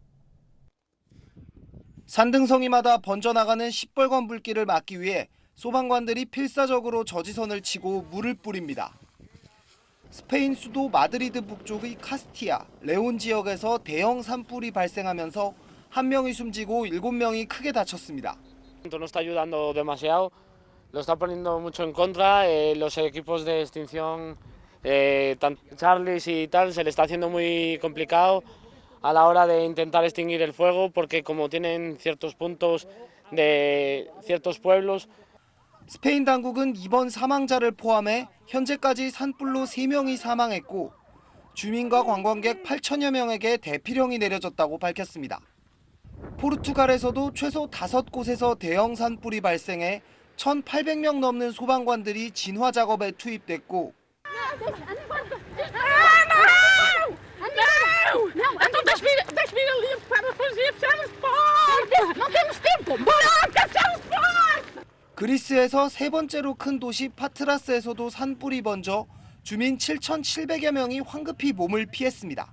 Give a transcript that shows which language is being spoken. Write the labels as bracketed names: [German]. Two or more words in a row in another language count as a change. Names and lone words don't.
[Korean] 산등성이마다 번져나가는 시뻘건 불길을 막기 위해 소방관들이 필사적으로 저지선을 치고 물을 뿌립니다. 스페인 수도 마드리드 북쪽의 카스티아, 레온 지역에서 대형 산불이 발생하면서 1명이 숨지고 7명이 크게 다쳤습니다. [Spanish] No está ayudando demasiado, lo está poniendo mucho en contra, los equipos de extinción, Charlies y tal, se le está haciendo muy complicado a la hora de intentar extinguir el fuego porque como tienen ciertos puntos de ciertos pueblos. [Korean] 스페인 당국은 이번 사망자를 포함해 현재까지 산불로 3명이 사망했고 주민과 관광객 8천여 명에게 대피령이 내려졌다고 밝혔습니다. 포르투갈에서도 최소 5곳에서 대형 산불이 발생해 1,800명 넘는 소방관들이 진화 작업에 투입됐고 그리스에서 세 번째로 큰 도시 파트라스에서도 산불이 번져 주민 7,700여 명이 황급히 몸을 피했습니다.